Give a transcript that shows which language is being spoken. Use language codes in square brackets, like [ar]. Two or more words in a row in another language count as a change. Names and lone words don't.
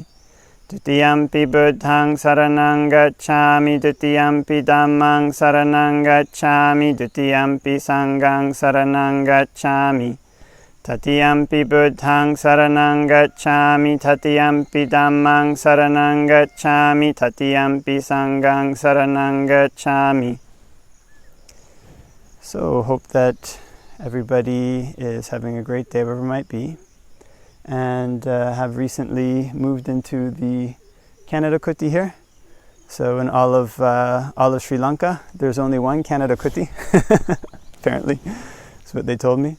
[pi] Dutiyampi Buddhaṃ saraṇaṃ gacchāmi, Dutiyampi Dhammaṃ saraṇaṃ gacchāmi, Dutiyampi Sanghaṃ saraṇaṃ gacchāmi. Tatiyampi Buddhaṃ saraṇaṃ gacchāmi, Tatiyampi Dhammaṃ saraṇaṃ gacchāmi, Tatiyampi Sanghaṃ saraṇaṃ gacchāmi. [en] So hope that everybody is having a great day wherever it might be, and have recently moved into the Canada Kuti here. So in all of Sri Lanka, there's only one Canada Kuti, apparently, that's what they told me.